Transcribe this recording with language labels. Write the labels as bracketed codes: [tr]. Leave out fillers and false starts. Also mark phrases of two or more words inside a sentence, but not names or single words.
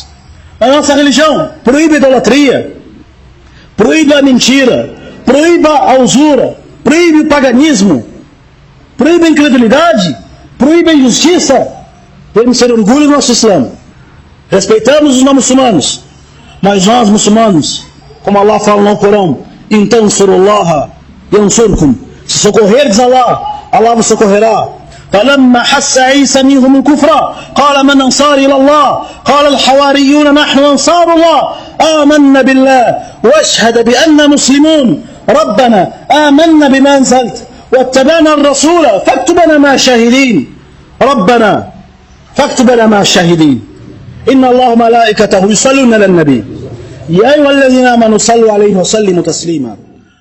[pt] A nossa religião proíbe a idolatria, proíbe a mentira, proíbe a usura, proíbe o paganismo, proíbe a incredulidade, proíbe a injustiça. Temos que ter orgulho do nosso Islã. Respeitamos os não muçulmanos, mas nós muçulmanos, como Allah fala no Corão, então [ar] صروا الله ينصركم, [pt] se socorreres Allah, Allah vos socorrerá. [ar] فلما حس عيسى منهم الكفر قال من أنصاري إلى الله قال الحواريون نحن أنصار الله آمنا بالله واشهد بأننا مسلمون ربنا آمنا بما أنزلت واتبعنا الرسول فاكتبنا مع الشاهدين ربنا فاكتبنا مع الشاهدين إن الله ملائكته يصلون على النبي يا أيها الذين آمنوا صلوا عليه وسلموا تسليما.